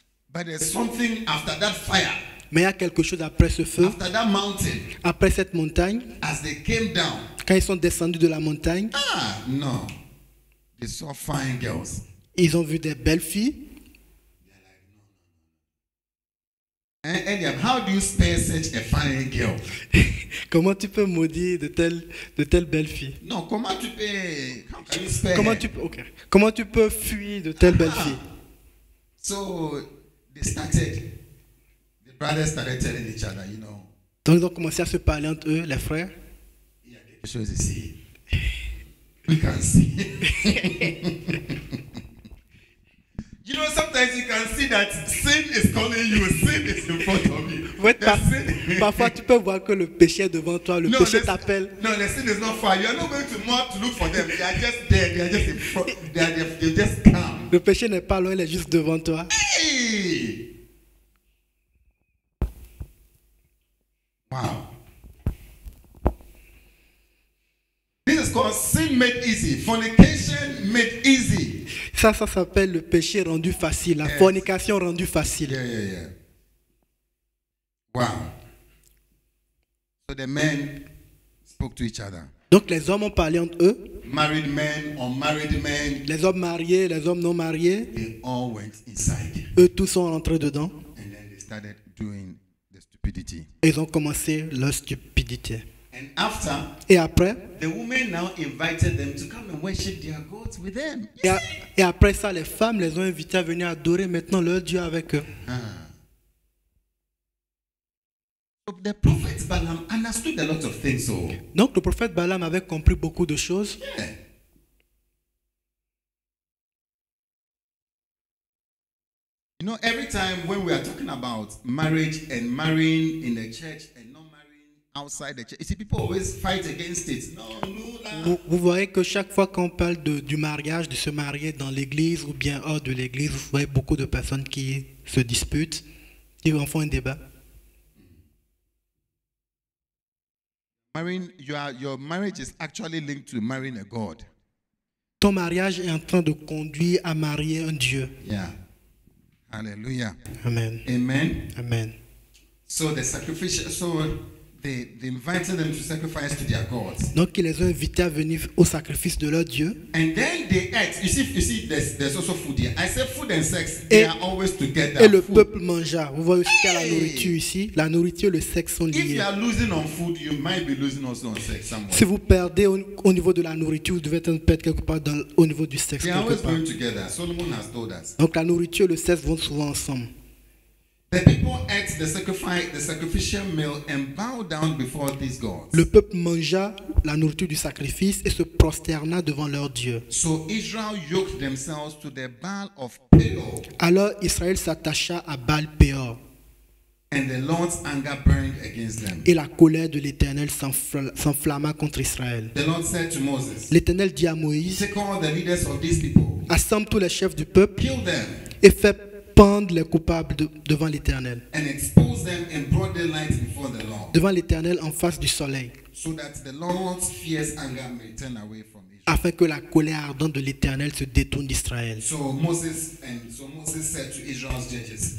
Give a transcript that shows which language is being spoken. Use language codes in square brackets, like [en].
[en] But there's something after that fire, [fr] mais il y a quelque chose après ce feu, [en] after that mountain, [fr] après cette montagne. [en] as they came down. [fr] Quand ils sont descendus de la montagne, [en] No. They saw fine girls. [fr] ils ont vu des belles filles. [en] And Eliab, how do you spare such a fine girl? [fr] Comment tu peux maudire de telles belles filles? [en] No, [fr] comment tu peux? [en] How can you spare [fr] Comment [en] her? [fr] comment tu peux fuir de telles belles filles? [en] So the brothers started telling each other, you know, [fr] Donc ils ont commencé à se parler entre eux, les frères. il y a quelque chose ici. [en] We can see. You know, sometimes you can see that sin is calling you, sin is in front of you. [fr] Ouais, [en] The sin- [fr] parfois tu peux voir que le péché est devant toi, le péché t'appelle. [en] No, the sin is not far. You are not going to more to look for them. They are just there. They are just in front. They just come. [fr] Le péché n'est pas loin, il est juste devant toi. [en] Hey! Wow. called sin made easy, fornication made easy. [fr] Ça s'appelle le péché rendu facile, la fornication rendue facile. [en] Yeah. Wow. So the men spoke to each other. [fr] Donc les hommes ont parlé entre eux. [en] Married men, unmarried men, [fr] Les hommes mariés, les hommes non mariés, [en] they all went inside. [fr] eux tous sont rentrés dedans. [en] And then they started doing the stupidity. [fr] Et ils ont commencé leur stupidité. [en] And after, [fr] Et après, [en] the women now invited them to come and worship their gods with them. [fr] et après ça, les femmes les ont invités à venir adorer maintenant leur Dieu avec eux. [en] So the prophet Balaam understood a lot of things. So, [fr] Donc le prophète Balaam avait compris beaucoup de choses. [en] yeah. You know, every time when we are talking about marriage and marrying in the church and not marrying outside the church, you see, people always fight against it. No, [fr] Vous voyez que chaque fois qu'on parle du mariage, de se marier dans l'église ou bien hors de l'église, vous voyez beaucoup de personnes qui se disputent, qui en font un débat. [en] Marrying, your marriage is actually linked to marrying a God. [fr] Ton mariage est en train de conduire à marier un Dieu. [en] Yeah. Hallelujah. Amen. Amen. Amen. So the sacrificial, they invited them to sacrifice to their gods. [fr] Donc ils les ont invités à venir au sacrifice de leur Dieu. [en] And then they ate. You see, there's also food here. I said food and sex, they are always together. [fr] Et le [en] Food. [fr] peuple mangea. Vous voyez aussi qu'il y a la nourriture ici. La nourriture et le sexe sont [en] If you [fr] liés. [en] are losing on food, you might be losing also on sex somewhere. [fr] Si vous perdez au niveau de la nourriture, vous devez être perdre quelque part au niveau du sexe. [en] They are always [fr] Quelque part. [en] going together. Solomon has told us. [fr] Donc la nourriture et le sexe vont souvent ensemble. [en] The people ate the sacrificial meal and bowed down before these gods. [fr] Le peuple mangea la nourriture du sacrifice et se prosterna devant leur Dieu. [en] So Israel yoked themselves to the Baal of Peor, [fr] Alors Israël s'attacha à Baal-Péor [en] and the Lord's anger burned against them. [fr] et la colère de l'Éternel s'enflamma contre Israël. [en] The Lord said to Moses, [fr] L'Éternel dit à Moïse, [en] take all the leaders of these people, [fr] assemble tous les chefs du peuple [en] kill them, [fr] et fais pendre les coupables devant l'Éternel. [en] and expose them in broad daylight before the Lord, [fr] Devant l'Éternel en face du soleil, [en] so that the Lord's fierce anger may turn away from Israel. [fr] afin que la colère ardente de l'Éternel se détourne d'Israël. [en] So Moses said to Israel's judges,